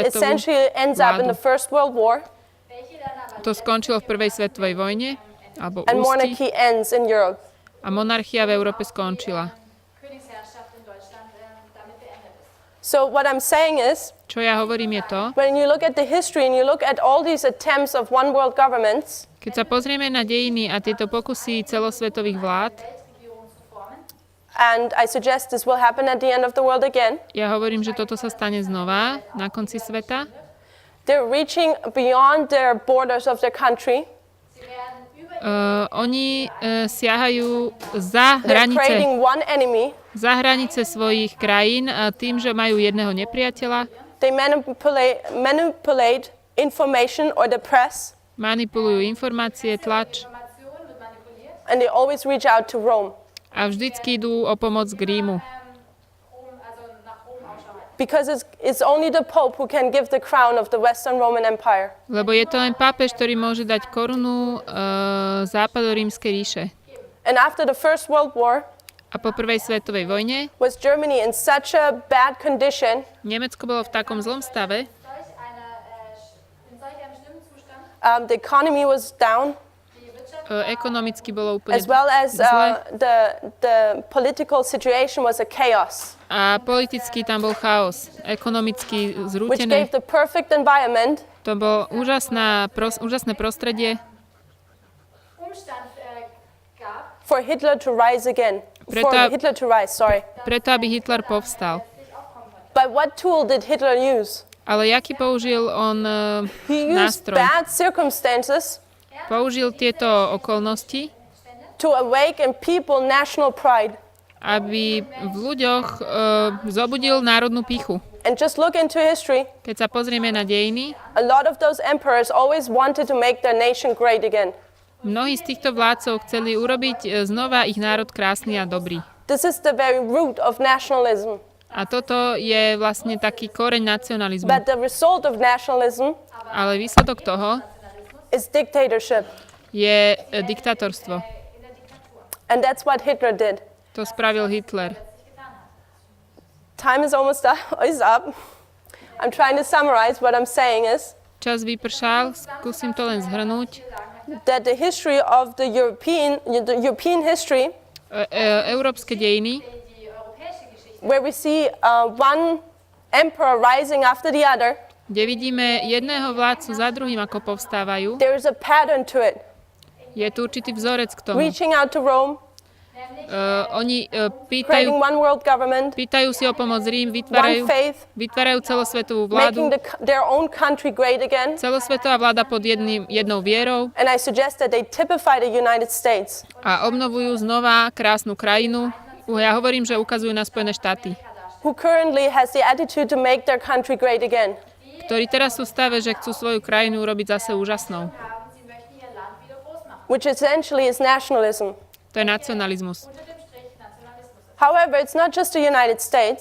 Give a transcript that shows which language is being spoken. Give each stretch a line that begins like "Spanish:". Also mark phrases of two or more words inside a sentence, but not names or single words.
Slovak: celosvetovú
English: essentially ends up in the
Slovak: vládu.
English: First World War,
Slovak: To skončilo v prvej svetovej vojne, alebo
English: and
Slovak: ústi,
English: monarchy ends in Europe.
Slovak: a monarchia v Európe skončila.
German: Königsherrschaft in Deutschland damit beendet ist.
English: So what I'm saying is,
Slovak: Čo ja hovorím je to,
English: when you look at the history and you look at all these attempts of one world governments,
Slovak: keď sa pozrieme na dejiny a tieto pokusy celosvetových vlád,
German: Weltregierung zu formen.
English: and I suggest this will happen at the end of the world again,
Slovak: ja hovorím, že toto sa stane znova na konci sveta.
English: they're reaching beyond their borders of their country.
German: Sie werden über
Slovak: Oni siahajú za
English: They're
Slovak: hranice
English: creating one enemy.
Slovak: svojich krajín a tým, že majú jedného nepriateľa,
English: They manipulate information or the press,
Slovak: manipulujú informácie, tlač
German: Informationen wird manipuliert,
English: and they always reach out to Rome
Slovak: a vždycky idú o pomoc k Rímu.
German: also nach Rom Ausschau halten.
English: because it's only the Pope who can give the crown of the Western Roman Empire.
Slovak: Lebo je to len pápež, ktorý môže dať korunu západorímskej ríše.
English: And after the First World War,
Slovak: A po prvej svetovej vojne
English: was Germany in such a bad condition
Slovak: Nemecko bolo v takom zlom stave,
German: In solch einem schlimmen Zustand,
English: the economy was down,
German: die Wirtschaft
Slovak: ekonomicky bolo úplne
English: as well as
Slovak: zle
English: the political situation was a chaos,
Slovak: a politicky tam bol chaos, ekonomicky
English: which
Slovak: zrútené.
English: gave the perfect environment
Slovak: To bolo úžasné prostredie
German: Umstand gab,
English: for Hitler to rise again. Sorry.
Slovak: preto, aby Hitler povstal.
English: But what tool did Hitler use?
Slovak: Ale jaký použil on
English: He used
Slovak: nástroj?
English: bad circumstances
Slovak: Použil tieto okolnosti,
English: to awaken people national pride.
Slovak: aby v ľuďoch zobudil národnú pýchu.
English: And just look into history.
Slovak: Keď sa pozrieme na dejiny,
English: A lot of those emperors always wanted to make their nation great again.
Slovak: mnohí z týchto vládcov chceli urobiť znova ich národ krásny a dobrý.
English: This is the very root of nationalism.
Slovak: A toto je vlastne taký koreň nacionalizmu.
English: But the result of nationalism
Slovak: Ale výsledok toho
English: is dictatorship.
Slovak: je diktátorstvo.
English: And that's what Hitler did.
Slovak: To spravil Hitler.
English: Time is almost up. I'm trying to summarize. What I'm saying is
Slovak: Čas vypršal, skúsim to len zhrnúť.
English: that the history of the European history,
Slovak: Európske dejiny,
German: die europäische Geschichte,
English: where we see one emperor rising after the other,
Slovak: kde vidíme jedného vládcu za druhým, ako povstávajú,
English: there is a pattern to it.
Slovak: je tu určitý vzorec k tomu.
English: Reaching out to Rome,
Slovak: Oni
English: creating one world government,
Slovak: pýtajú si o pomoc Rím,
English: one faith,
Slovak: vytvárajú celosvetovú
English: making
Slovak: vládu,
English: their own country great again.
Slovak: celosvetová vláda pod jednou vierou
English: And I suggest that they typify the United States.
Slovak: a obnovujú znova krásnu krajinu. Ja hovorím, že ukazujú na Spojené štáty,
English: Who currently has the attitude to make their country great again.
Slovak: ktorí teraz sú v stave, že chcú svoju krajinu urobiť zase úžasnou.
German: haben, sie möchten ihr Land wieder groß machen.
English: Which essentially is nationalism.
Slovak: To je nacionalizmus.
German: Unter dem Strich Nationalismus.
English: However, it's not just the United States.